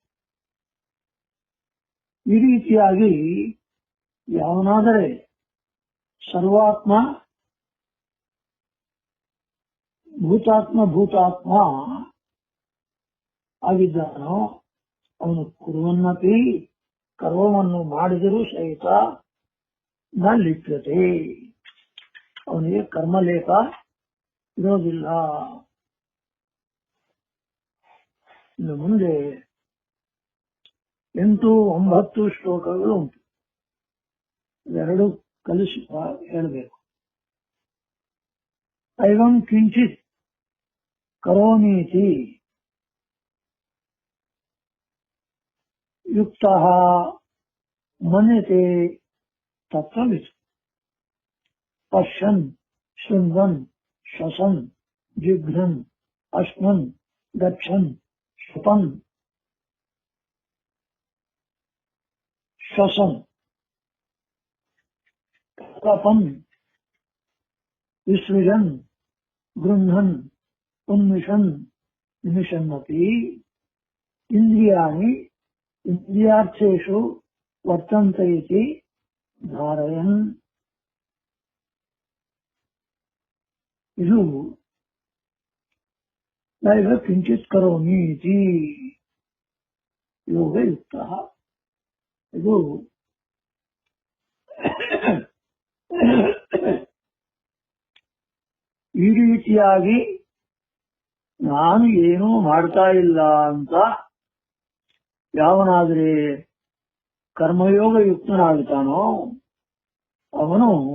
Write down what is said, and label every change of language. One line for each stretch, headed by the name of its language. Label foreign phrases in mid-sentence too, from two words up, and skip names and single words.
Kannada: ಈ ರೀತಿಯಾಗಿ ಯಾವನಾದರೆ ಸರ್ವಾತ್ಮ ಭೂತಾತ್ಮ ಆಗಿದ್ದಾನೋ ಅವನು ಕುರುವನ್ನಪಿ, ಕರ್ಮವನ್ನು ಮಾಡಿದರೂ ಸಹಿತ
Sanskrit: ನ ಲಿಪ್ಯತೆ,
Kannada: ಅವನಿಗೆ ಕರ್ಮಲೇಪ ಇರೋದಿಲ್ಲ. ಇನ್ನು ಮುಂದೆ 8-9 ಶ್ಲೋಕಗಳು ಉಂಟು. ಎರಡು ಕಲಿಸಿ ಹೇಳಬೇಕು.
Sanskrit: ಐವಂ ಕಿಂಚಿತ್ ಕರೋಮೀತಿ ಯುಕ್ತಃ ಮನ್ಯತೆ ತತ್ವವಿತ್. ಪಶ್ಯನ್ ಶೃಣ್ವನ್ ಶ್ವಸನ್ ಜಿಘ್ರನ್ ಅಶ್ನನ್ ಗಚ್ಚನ್ ಶ್ವಪನ್ ಶ್ವಸನ್ ಕಪನ್ ವಿಸೃಜನ್ ಗೃಹ್ಣನ್ ಉನ್ಮಿಷನ್ ನಿಮಿಷನ್ನಪಿ ಇಂದ್ರಿಯಾಣಿ ಇಂದ್ರಿಯಾರ್ಥೇಷು ವರ್ತಂತೆ ಇತಿ ಧಾರಯನ್. ಇದು ನೈವ ಕಿಂಚಿತ್ ಕರೋಮಿ ಇತಿ ಯೋಗಯುಕ್ತ.
Kannada: ಇದು ಈ ರೀತಿಯಾಗಿ ನಾನು ಏನೂ ಮಾಡ್ತಾ ಇಲ್ಲ ಅಂತ ಯಾವನಾದರೆ ಕರ್ಮಯೋಗ ಯುಕ್ತನಾಗ್ತಾನೋ ಅವನು